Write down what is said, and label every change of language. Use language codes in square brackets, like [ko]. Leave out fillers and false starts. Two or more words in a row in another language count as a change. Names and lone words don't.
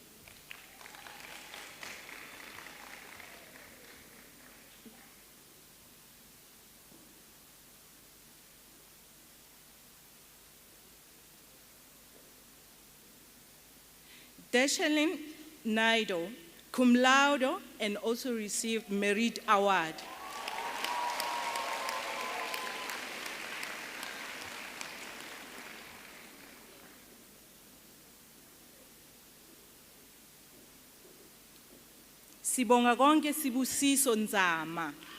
[la] Deshalin Naido, cum laude, [en] and also received Merit Award. [zu] Sibonga konke Sibusiso Nzama.